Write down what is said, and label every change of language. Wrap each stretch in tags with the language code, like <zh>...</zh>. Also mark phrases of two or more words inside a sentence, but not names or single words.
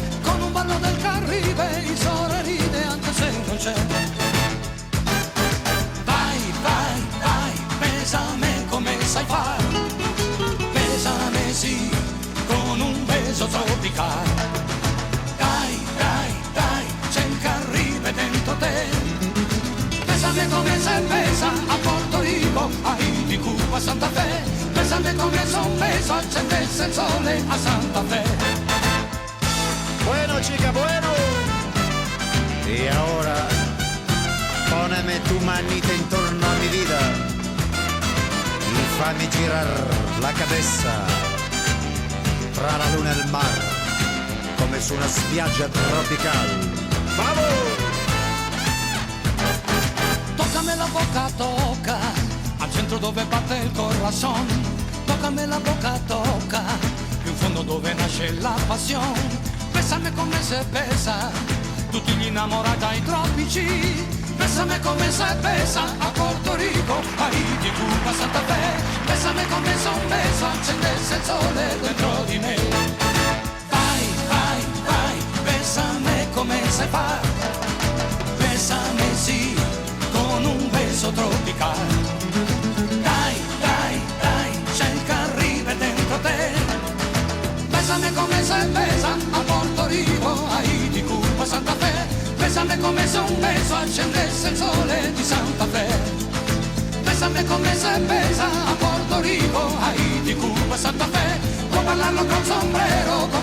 <it>Con un ballo del Caribe il sole ride anche se non c'è. Vai, vai, vai, besame come sai fare. Besame sì, con un beso tropicale. Dai, dai, dai, c'è il Caribe dentro te.</it> <es>Bésame come se besa a Porto Rico, Haiti, Cuba, Santa Fe.</es> <it>Bésame come se un beso accendesse il sole a Santa Fe.</it> <es>Bueno, chica, bueno. Y ahora, poneme tu manita intorno a mi vida y</es> <it>fammi girar</it> <es>la cabeza</es> <it>tra la luna e il mar, come su una spiaggia tropical.</it> <es>¡Vamos!</es> <it>Toccami la boca, tocca, al centro dove batte il corazon. Toccami la boca, tocca, in fondo dove nasce la passione. Bésame come</it> <es>se besa</es> <it>tutti gli innamorati ai tropici.</it> <es>Bésame come se besa a Porto Rico, Haiti, Cuba, Santa Fe.</es> <it>Bésame come se un beso accendesse il sole dentro di me. Vai, vai, vai, bésame come sai fare. Bésame sì, con un beso tropicale. Dai, dai, dai, c'è il Caribe dentro te.</it> <es>Bésame come se besa a Porto Rico, Haiti, Cuba, Santa Fe.</es> <it>Bésame come se un beso accendesse il sole di Santa Fe.</it> <es>Bésame come se besa a Porto Rico, Haiti, Cuba, Santa Fe.</es> <it>Può parlarlo col sombrero</it>